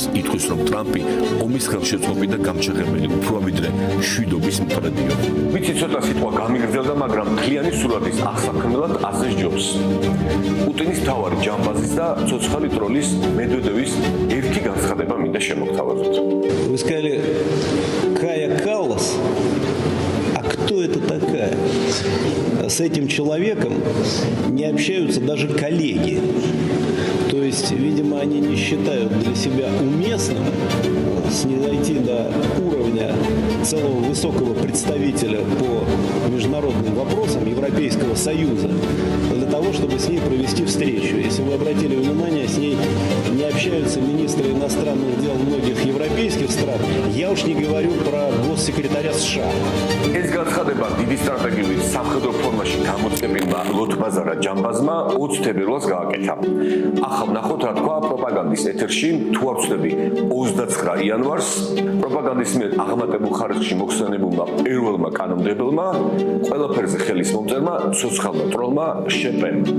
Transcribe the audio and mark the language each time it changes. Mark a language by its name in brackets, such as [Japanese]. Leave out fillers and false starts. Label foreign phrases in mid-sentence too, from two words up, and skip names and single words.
[Georgian] ითქვის რომ ტრამპი ომის ხელშეწყობი და გამჩაღებელი უფრო ვიდრე მშვიდობის მტრედიო. ვიცი ცოტა სიტყვა გამიგრძელდა, მაგრამ მთლიანი სურათის აღსაქმნელად ასე ჯობს. პუტინის თავარი ჯამბაზის და ცოცხალი ტროლის მედვედევის ერთი განცხადება მინდა შემოგთავაზოთ. [Russian] Вы сказали Кая Каллас. А кто это такая? С этим человеком не общаются даже коллеги. То есть, видимо, они не считают для себя уместным снизойти до уровня целого высокого представителя по международным вопросам Европейского Союза для того, чтобы с ней провести встречу. Если вы обратили внимание, с ней не общаются министры иностранных дел многих европейских стран. Я уж не говорю про госсекретаря США. [Georgian] ეს განცხადება დიდი სტრატეგიული სამხედრო ფორმაში გამოწყებილმა ლოთბაზარა ჯამბაზმა 20 თებერვალს გააკეთა. ახლა ვნახოთ რა თქვა პროპაგანდის ეთერში, თუ არ ვცდები 29 იანვარს პროპაგანდის მიერ აღმატებულ ხარისხში მოხსენებულმა პირველმა კანონმდებელმა ყველაფერზე ხელის მომწერმა ცოცხალმა ტროლმა შეპენ.